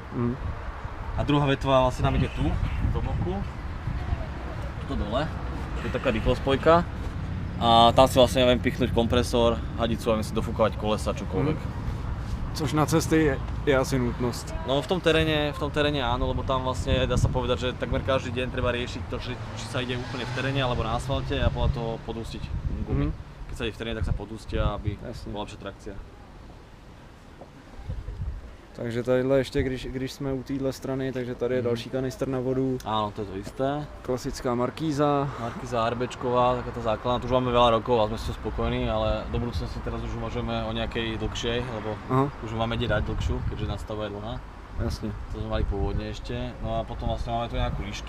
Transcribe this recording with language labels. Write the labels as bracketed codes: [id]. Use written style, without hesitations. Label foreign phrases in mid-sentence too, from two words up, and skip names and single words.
[sk] A druhá vetva vlastne nám ide tu, do boku, tu dole, to je taká rýchlospojka a tam si vlastne viem pichnúť kompresor, hadicu a viem si dofúkovať kolesa, čokoľvek. [cs] Což na cesty je asi nutnosť. [sk] No v tom teréne áno, lebo tam vlastne dá sa povedať, že takmer každý deň treba riešiť to, či sa ide úplne v teréne alebo na asfalte a podľa toho podústiť gumy. Keď chce v teréne, tak sa podústia, aby [cs] Jasně. [sk] bola lepšia trakcia. [cs] Takže tadyhle ještě, když jsme u téhle strany, takže tady je další kanister na vodu. [sk] Áno, to je to isté. Klasická markíza. Markíza arbečková, taká tá základná, tu už máme veľa rokov a sme si to spokojní, ale do budúcnosti teraz už uvažujeme o nejakej dlhšej, lebo už máme kde dať dlhšiu, keďže nadstavba je dlhá. Jasne. To sme mali pôvodne ešte. No a potom vlastne máme tu nejakú lištu.